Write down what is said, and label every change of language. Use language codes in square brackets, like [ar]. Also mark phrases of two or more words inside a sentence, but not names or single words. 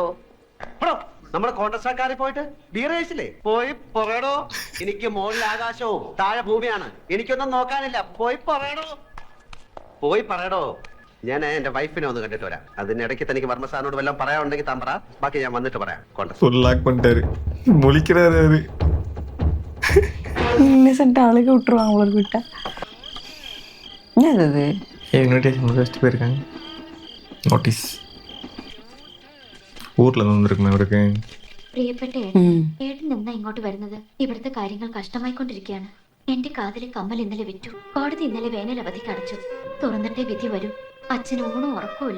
[ml] നമ്മുടെ കോൺഗ്രസ്സാക്കാരെ പോയിട്ട് ബീറേസില്ലേ? പോയി പറയടോ. എനിക്ക് മുകളിൽ ആകാശവും താഴെ ഭൂമിയാണ്, എനിക്കൊന്നും നോക്കാനില്ല. പോയി പറയടോ, പോയി പറയടോ. ഞാൻ എന്റെ വൈഫിനെ ഒന്ന് കണ്ടിട്ട് വരാം. അതിനിടയ്ക്ക് തനിക്ക് വർമ്മ സാറിനോട് വല്ലതും പറയാനുണ്ടെങ്കിൽ താൻ പറ, ബാക്കി ഞാൻ വന്നിട്ട് പറയാം. കോൺഗ്രസ് [ta] ஃபுல்லாக் பண்ணிட்டாரு. முழிக்கிறாரு அவரு. இன்னசென்ட் ஆளுக்கு விட்டுருவாங்க உங்களுக்கு விட்டா. என்னது இன்விடேஷன் வச்சுட்டு போயிருக்காங்க. [ml] നോട്ടീസ് ഊരിൽ നിന്നിരിക്കുന്നു അവർക്ക്. പ്രിയപ്പെട്ട ഏട്ടൻ എന്നാ ഇങ്ങോട്ട് വരുന്നത്? ഇവിടുത്തെ കാര്യങ്ങൾ കഷ്ടമായിക്കൊണ്ടിരിക്കുകയാണ്. എന്റെ കാതിലെ കമ്മൽ ഇന്നലെ വിറ്റു. കോടതി ഇന്നലെ വേനൽ അവധിക്ക് അടച്ചു. തുറന്നിട്ടേ വിധി വരൂ. അച്ഛന് ഊണും ഉറക്കമില്ല.